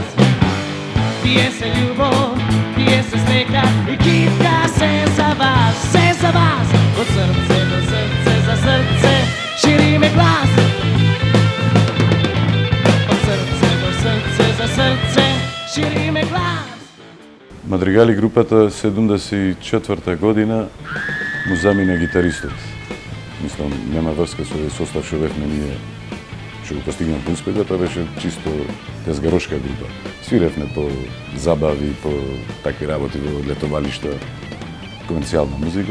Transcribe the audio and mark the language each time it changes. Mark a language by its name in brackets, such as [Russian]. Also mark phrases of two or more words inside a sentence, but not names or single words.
[Macedonian] Пие се љубов, пие се снека и китка се за вас, од срце до срце за срце шириме глас. Од срце до срце за срце шириме глас. Мадригали групата 74-та година му замина гитаристот. Мислам, нема врска со состав што бевме ние што го постигнавме успеха, тоа беше чисто тезгарошка група. Свиревме по забави, по такви работи во летовалишта, комерцијална музика.